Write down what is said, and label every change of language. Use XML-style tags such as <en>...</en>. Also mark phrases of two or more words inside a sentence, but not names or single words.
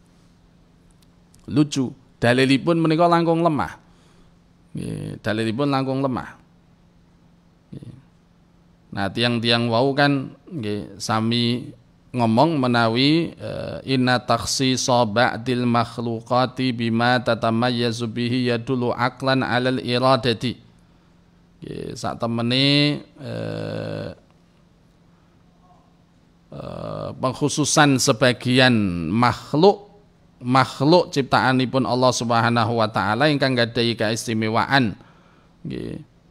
<jv>Lucu, dalilipun menika langkung lemah. Dalilipun langkung lemah. Nah, tiang-tiang wau kan nggih sami ngomong menawi</jv> <ar>إن تخصيص بعض المخلوقات بما تتميز به يدل عقلا على الإرادة.</ar> <jv>Sak temene pengkhususan sebagian makhluk ciptaanipun Allah</jv> <ar>سبحانه وتعالى</ar> <jv>ingkang gadhahi kaistimewaan nggih.</jv>